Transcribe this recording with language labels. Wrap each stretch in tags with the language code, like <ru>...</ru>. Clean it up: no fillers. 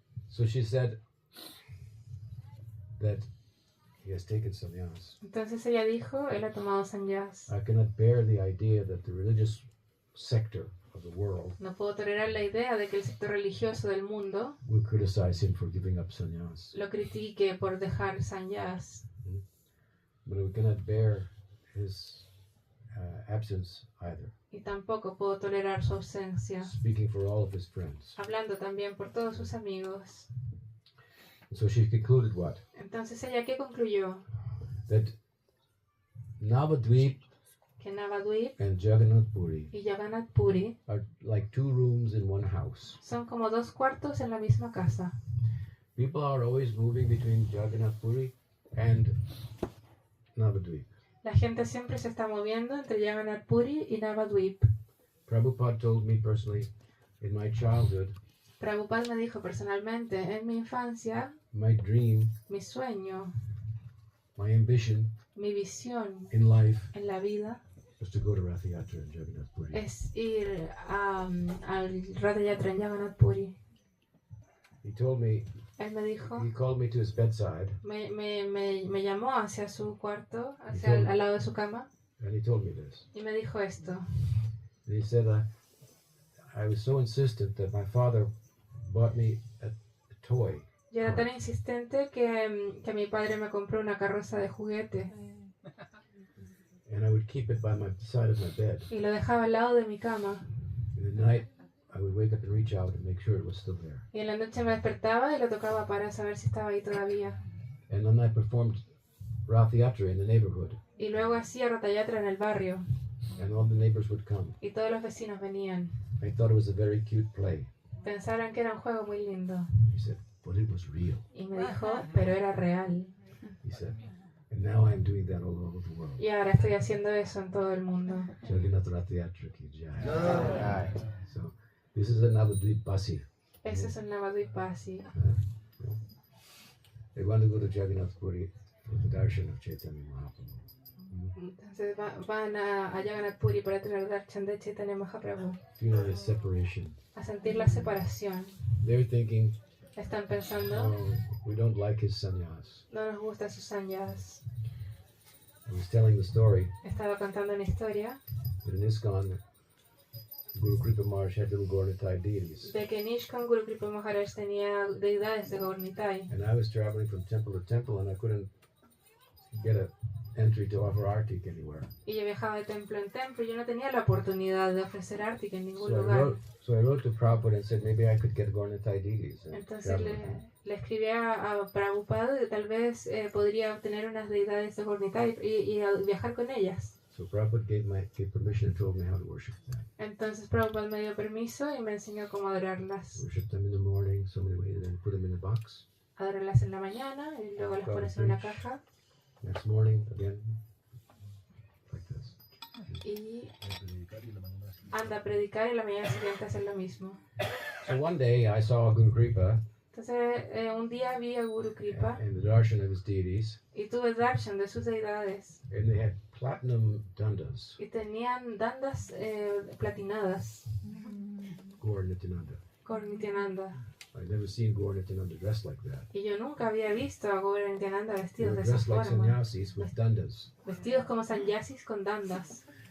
<en>So she said that he has taken sannyas.</en> <es>Entonces ella dijo, él ha tomado sannyas.</es> <en>I cannot bear the idea that the religious sector of the world</en> <es>No puedo tolerar la idea de que el sector religioso del mundo</es> <en>will criticize him for giving up sannyas.</en> <es>lo critique por dejar sannyas.</es> <en>But we cannot bear his absence either,</en> <es>Y tampoco puedo tolerar su ausencia.</es> <en>speaking for all of his friends.</en> <es>Hablando también por todos sus amigos.</es> <en>And so she concluded what?</en> <es>Entonces ella, ¿qué concluyó?</es> <en>That Navadvip</en> <es>Que Navadvip</es> <en>and Jagannath Puri</en> <es>y Jagannath Puri</es> <en>are like two rooms in one house.</en> <es>son como dos cuartos en la misma casa.</es> <en>People are always moving between Jagannath Puri and Navadvip.</en> <es>La gente siempre se está moviendo entre Jagannath Puri y Navadvip.</es> <en>Prabhupada told me personally, in my childhood,</en> <es>Prabhupada me dijo personalmente, en mi infancia,</es> <en>my dream,</en> <es>mi sueño,</es> <en>my ambition</en> <es>mi visión</es> <en>in life</en> <es>en la vida</es> <en>was to go to Rath Yatra in Jagannath Puri.</en> <es>es ir al Ratha Yatra en Jagannath Puri.</es> <en>He told me,</en> <es>Él me dijo,</es> <en>he called me to his bedside</en> <es>me llamó hacia su cuarto, hacia Dijo- al lado de su cama,</es> <en>and he told me this.</en> <es>y me dijo esto.</es> <en>And he said, I was so insistent that my father bought me a toy.</en> <es>Yo era tan insistente que mi padre me compró una carroza de juguete</es> <en>And I would keep it by my side of my bed.</en> <es>y lo dejaba al lado de mi cama.</es> <en>In the night, I would wake up and reach out and make sure it was still there.</en> <es>Y en la noche me despertaba y lo tocaba para saber si estaba ahí todavía.</es> <en>And then I performed Rath Yatra in the neighborhood,</en> <es>Y luego hacía Ratha Yatra en el barrio</es> <en>and all the neighbors would come.</en> <es>y todos los vecinos venían.</es> <en>I thought it was a very cute play.</en> <es>Pensaron que era un juego muy lindo.</es> <en>He said, but it was real.</en> <es>Y me dijo, pero era real.</es> <en>He said, and now I'm doing that all over the world.</en> <es>Y ahora estoy haciendo eso en todo el mundo.</es> <en>Jagannath Rath Yatra ki jai. So, this is another Dweep Basi.</en> <es>Ese es un Navadvipasi.</es> <en>They want to go to Jagannath Puri for the darshan of Chaitanya Mahaprabhu.</en> <es>Entonces van a Jagannath Puri para tener darshan de Chaitanya Mahaprabhu.</es> <en>You know, the separation.</en> <es>A sentir la separación.</es> <en>They're thinking,</en> <es>Están pensando,</es> <en>oh, we don't like his sannyas.</en> <es>no nos gusta sus sannyas.</es> <en>I was telling the story</en> <es>Estaba contando una historia</es> <en>that in ISKCON, Guru Kripa Maharaj had little Gaurnitai deities.</en> <es>de que Nishkan Guru Kripa Maharaj tenía deidades de Gaurnitai.</es> <en>And I was traveling from temple to temple and I couldn't get an entry to offer Artik anywhere.</en> <es>Y yo viajaba de templo en templo y yo no tenía la oportunidad de ofrecer Artik en ningún</es> <en>So I,</en> <es>lugar.</es> <en>wrote to Prabhupada and said maybe I could get Gaurnitai deities. And</en> <es>Entonces</es> <en>travel with them.</en> <es>le escribí a Prabhupada y tal vez podría obtener unas deidades de Gaurnitai y viajar con ellas.</es> <en>So Prabhupada gave permission and told me how to worship them.</en> <es>Entonces Prabhupada me dio permiso y me enseñó cómo adorarlas.</es> <en>Worship them in the morning, so many ways, and then put them in a box.</en> <es>Adorarlas en la mañana y luego las pones en una caja</es> <en>Next morning, again, like this.</en> <es>y anda a predicar y la mañana siguiente hacer lo mismo.</es> <en>So one day I saw Guru Kripa</en> <es>Entonces un día vi a Guru Kripa</es> <en>and the darshan of his deities,</en> <es>y tuve darshan de sus deidades</es> <en>and they had platinum dandas,</en> <es>y tenían dandas platinadas,</es> <en>Gaur Nityananda.</en> <es>Gaur Nityananda.</es> <en>I'd never seen Gaur Nityananda dressed like that.</en> <es>Y yo nunca había visto a Gaur Nityananda</es> <en>They</en> <es>vestidos</es> <en>were</en> <es>de esa</es> <en>dressed like</en> <es>forma,</es> <en>sannyasis with dandas.</en> <es>vestidos como sannyasis con dandas.</es>